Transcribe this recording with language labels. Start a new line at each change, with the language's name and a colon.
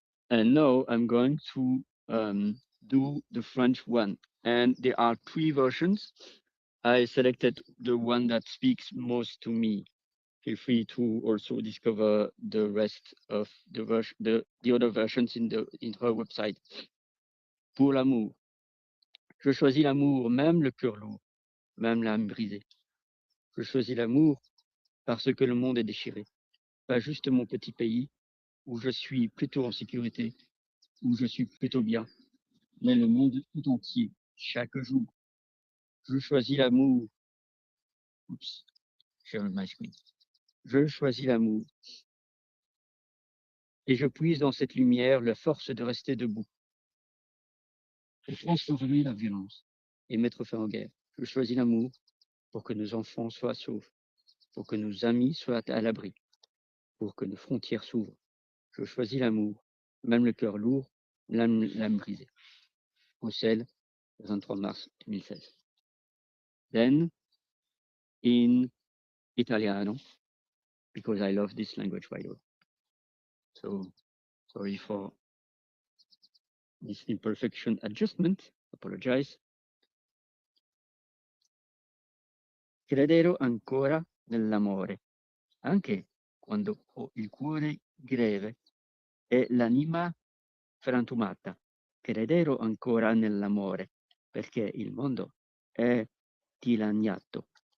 English: And now I'm going to do the French one. And there are 3 versions. I selected the one that speaks most to me. Feel free to also discover the rest of the other versions in her website.
French: Pour l'amour. Je choisis l'amour, même le cœur lourd, même l'âme brisée. Je choisis l'amour parce que le monde est déchiré. Pas juste mon petit pays, où je suis plutôt en sécurité, où je suis plutôt bien, mais le monde tout entier, chaque jour. Je choisis l'amour. Oups,
English: share my screen.
French: Je choisis l'amour. Et je puise dans cette lumière la force de rester debout. Pour transformer la violence et mettre fin aux guerres. Je choisis l'amour pour que nos enfants soient saufs, pour que nos amis soient à l'abri, pour que nos frontières s'ouvrent. Je choisis l'amour, même le cœur lourd, l'âme brisée. Bruxelles, 23 mars 2016.
English: Then, in Italiano, because I love this language, by the way. So, sorry for this imperfection adjustment. Apologize.
Italian: Credero ancora nell'amore, anche quando ho il cuore greve e l'anima frantumata. Credero ancora nell'amore, perché il mondo è dilaniato.